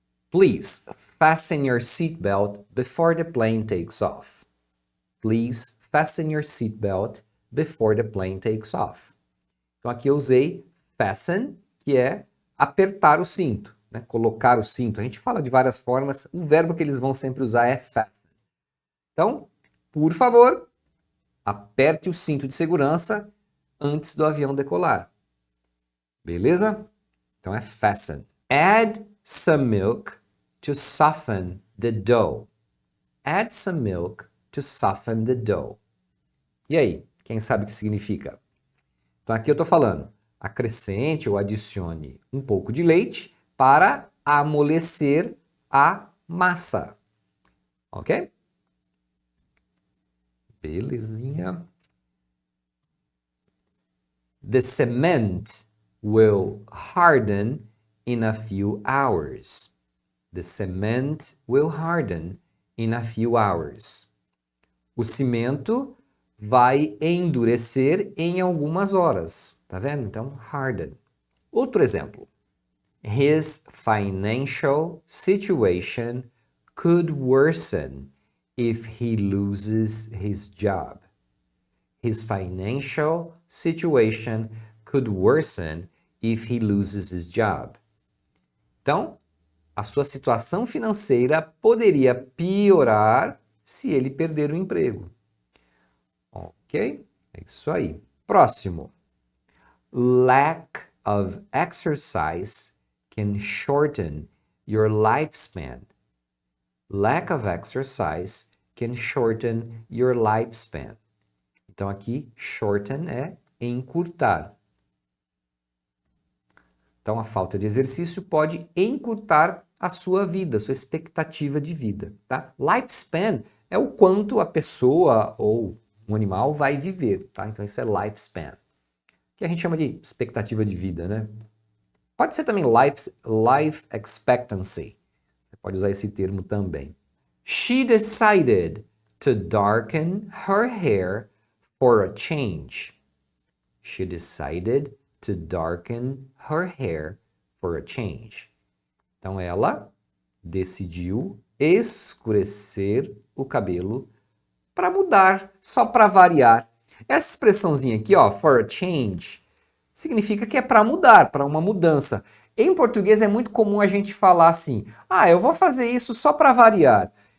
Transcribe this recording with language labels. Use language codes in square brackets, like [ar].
[en] Please fasten your seatbelt before the plane takes off. Please fasten your seatbelt before the plane takes off. [pt] Então aqui eu usei fasten, que é apertar o cinto, né? Colocar o cinto. A gente fala de várias formas, o verbo que eles vão sempre usar é fasten. Então, por favor, aperte o cinto de segurança antes do avião decolar. Beleza? Então é fasten. [en] Add some milk to soften the dough. Add some milk to soften the dough. [pt] E aí, quem sabe o que significa? Então aqui eu estou falando, acrescente ou adicione um pouco de leite para amolecer a massa. Ok? Belezinha. [en] The cement will harden in a few hours. The cement will harden in a few hours. [pt] O cimento vai endurecer em algumas horas. Tá vendo? Então, harden. Outro exemplo. [en] His financial situation could worsen if he loses his job. His financial situation could worsen if he loses his job. [pt] Então, a sua situação financeira poderia piorar se ele perder o emprego. Ok? É isso aí. Próximo. [en] Lack of exercise can shorten your lifespan. Lack of exercise can shorten your lifespan. [pt] Então aqui, shorten é encurtar. Então a falta de exercício pode encurtar a sua vida, a sua expectativa de vida, tá? Lifespan é o quanto a pessoa ou um animal vai viver, tá? Então isso é lifespan, que a gente chama de expectativa de vida, né? Pode ser também [en] life expectancy. [pt] Você pode usar esse termo também. [en] She decided to darken her hair for a change. She decided to darken her hair for a change. [pt] Então ela decidiu escurecer o cabelo para mudar, só para variar. Essa expressãozinha aqui, ó, [en] for a change, [pt] significa que é para mudar, para uma mudança. Em português é muito comum a gente falar assim: "Ah, eu vou fazer isso só para variar".